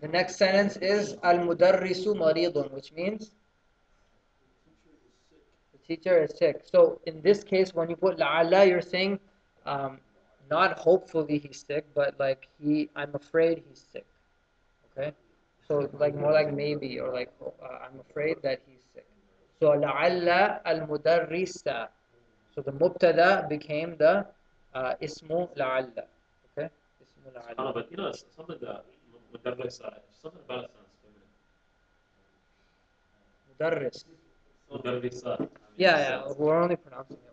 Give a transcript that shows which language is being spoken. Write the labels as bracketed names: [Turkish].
[English] The next sentence is [Arabic] المدرس مريض, [English] which means the teacher is sick. So in this case, when you put لعل, you're saying not hopefully he's sick, but like I'm afraid he's sick. Okay. So like more like maybe or like I'm afraid that he's sick. So [Arabic] لعل المدرس. [English] So the mubtada became the ismu لعل. Okay. Ismu لعل. But you know, something that something about it sounds feminine. [Arabic] مدرس. مدرسة. [English] Yeah, yeah. We're only pronouncing it.